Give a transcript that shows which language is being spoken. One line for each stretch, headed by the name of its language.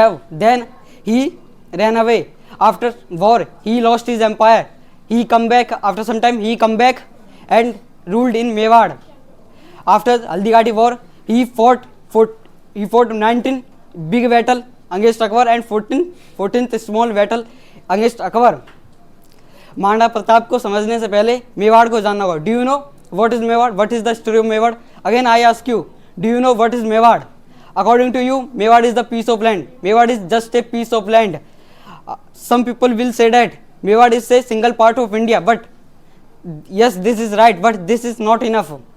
English: Then he ran away. After war, he lost his empire. He come back. After some time, he come back and ruled in Mewar. After Haldighati war, he fought 19 big battle against Akbar and 14th small battle against Akbar.
Hindi: Maharana Pratap को समझने से पहले मेवाड़ को जानना होगा.
English: Do you know what is Mewar? What is the story of Mewar? Again I ask you, do you know what is Mewar? According to you, Mewar is the piece of land. Mewar is just a piece of land. Some people will say that Mewar is a single part of India, but yes, this is right, but this is not enough.